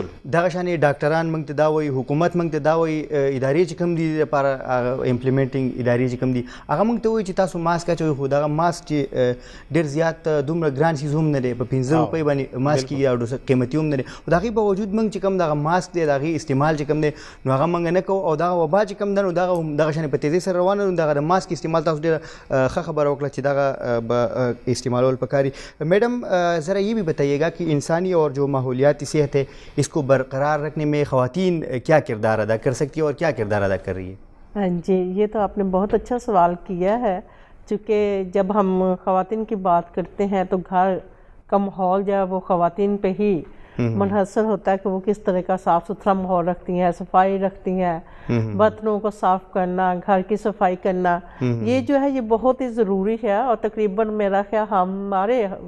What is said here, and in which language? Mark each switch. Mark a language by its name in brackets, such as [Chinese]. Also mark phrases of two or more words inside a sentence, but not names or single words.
[Pashto] دغه شانې ډاکټران موږ ته دا وایي حکومت موږ ته دا وایي ادارې چې کوم دي لپاره امپلیمنټینګ ادارې چې کوم دي هغه موږ ته وایي چې تاسو ماسک اچوئ خو دغه ماسک چې ډېر زیات دومره ګران شیز هم نه دی په 15 روپۍ باندې ماسک یا قیمتي هم نه دی خو د هغې باوجود موږ چې کوم دغه ماسک دی د هغې استعمال چې کوم دی نو هغه موږ نه کوو او دغه وبا چې کوم ده نو دغه شانې په تیزۍ سره روانه نو دغه د ماسک استعمال تاسو ډېره ښه خبره وکړه چې دغه به استعمالول پکار وي. [Urdu] میڈم ذرا یہ بھی بتائیے گا کہ انسانی اور جو ماحولیاتی صحت ہے اس کو برقرار رکھنے میں خواتین کیا کردار ادا کر سکتی ہیں اور کیا کردار ادا کر رہی ہے؟ ہاں جی یہ تو آپ نے بہت اچھا سوال کیا ہے چونکہ جب ہم خواتین کی بات کرتے ہیں تو گھر کا ماحول جو ہے وہ خواتین پہ ہی منحصر ہوتا ہے کہ وہ کس طرح کا صاف ستھرا ماحول رکھتی ہیں صفائی رکھتی ہیں برتنوں کو صاف کرنا گھر کی صفائی کرنا یہ جو ہے یہ بہت ہی ضروری ہے اور تقریباً میرا خیال ہمارے